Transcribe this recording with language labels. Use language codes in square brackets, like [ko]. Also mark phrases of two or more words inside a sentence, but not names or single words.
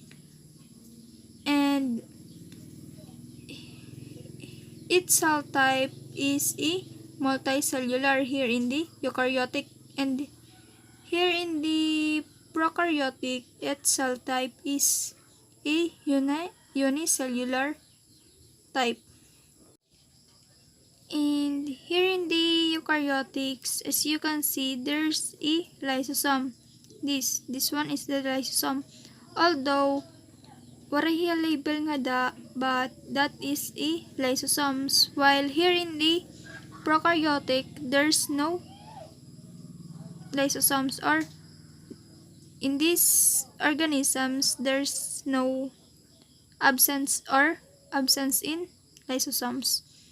[en] And its cell type is a multicellular here in the eukaryotic, and here in the prokaryotic, its cell type is a unicellular type. And here in the eukaryotics, as you can see, there's a lysosome. This one is the lysosome. [war] Although wala hiya label nga da, [en] but that is a lysosomes. While here in the prokaryotic, there's no lysosomes, or in these organisms, there's no absence in lysosomes.